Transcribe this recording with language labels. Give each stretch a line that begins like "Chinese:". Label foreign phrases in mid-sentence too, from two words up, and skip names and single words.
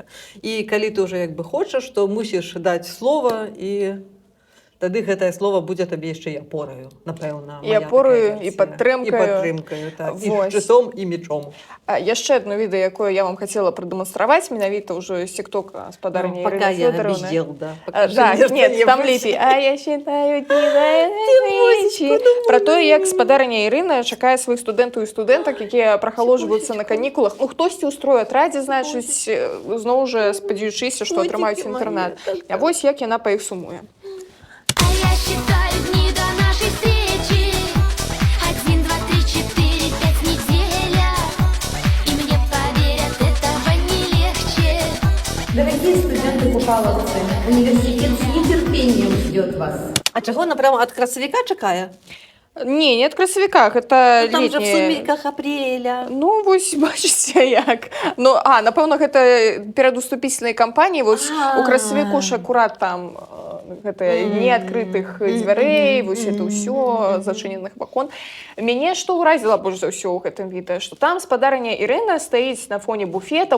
Belarusian: І калі ты ўжо як бы хочаш, то мусіш даць слова і Тады гэтае слово будзе табе яшчэ і апораю, напэўна. І апораю, і падтрымкаю. І падтрымкаю, так. Вось. І шчытом, і мечом. Яшчэ адно відэо, якое я вам хацела прадэманстраваць, менавіта ўжо з тиктока спадарні Ірыны
Russian: Пока я
Belarusian: Фёдоровны.
Russian: без дел, да.
Belarusian: Так, нет, там лепей.
Russian: А я считаю,
Belarusian: про тое, як спадарня Ірына чакае сваіх студэнтаў і студэнтак, якія прахаложваюцца на канікулах. Ну, хтосьці ўстроіў атрадзе, значыць, зноў жа спадзяючыся, што атрымаюць інтэрнат. А вось як яна па іх сумуе.
Russian: А я считаю дни до нашей встречи. 1, 2, 3, 4, 5 неделя. И мне поверят, этого не легче. Дорогие студенты Пухаловцы, университет с нетерпением ждет вас.
Belarusian: А чаго она прямо ад красавіка чакае? Не ад красавіка, гэта
Russian: Там же в
Belarusian: летняе.
Russian: сумерках апреля.
Belarusian: Ну, вось, бачыце, як. Ну, напэўна, гэта перад уступительнай кампаніяй. Вось у красавіку ж акурат там гэта неадкрытых дзвярэй, вось это ўсё, зачыненых вакон. Мяне што ўразіла больш за ўсё ў гэтым відэа, што там спадарня Ірына стаіць на фоне буфета.